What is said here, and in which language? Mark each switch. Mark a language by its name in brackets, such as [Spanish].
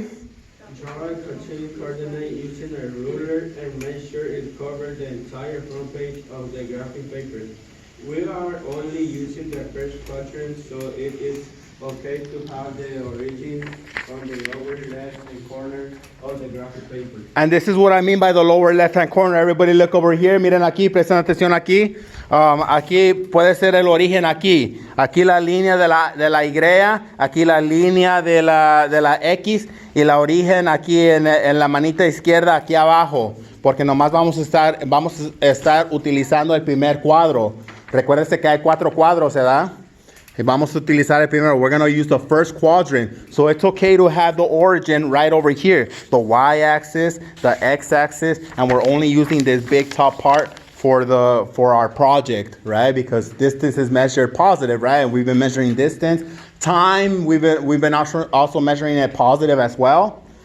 [English] Draw a Cartesian coordinate using a ruler and make sure it covers the entire front page of the graphing paper. We are only using the first quadrant, so it is okay to have the origin on the lower left-hand corner of the graphic paper. And this is what I mean by the lower left-hand corner. Everybody look over here. [Spanish] Miren aquí, presten atención aquí. Aquí puede ser el origen aquí. Aquí la línea de la Y, aquí la línea de la X y la origen aquí en la manita izquierda aquí abajo. Porque nomás vamos a estar utilizando el primer cuadro. Recuérdese que hay 4 cuadros, ¿verdad? Y vamos a utilizar el primero. [English] We're going to use the first quadrant. So it's okay to have the origin right over here. The y-axis, the x-axis, and we're only using this big top part for our project, right? Because distance is measured positive, right? And we've been measuring distance. Time, we've been also measuring it positive as well.